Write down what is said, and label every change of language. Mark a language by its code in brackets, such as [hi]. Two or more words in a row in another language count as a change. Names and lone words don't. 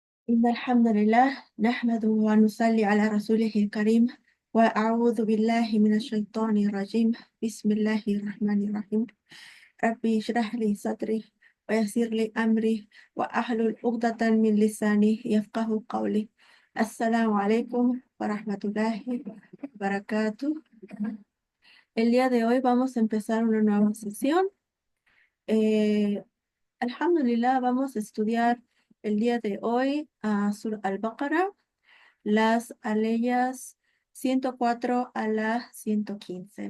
[ar] إن الحمد لله نحمده ونصلي على رسوله الكريم وأعوذ بالله من الشيطان الرجيم بسم الله الرحمن الرحيم ربي اشرح لي صدري ويسر لي أمري وأحلل عقدة من لساني يفقه قولي السلام عليكم ورحمة الله وبركاته. [es] El día de hoy vamos a empezar una nueva sesión. Eh, Alhamdulillah, vamos a estudiar el día de hoy a Sur al-Baqarah, las aleyas 104 a la 115.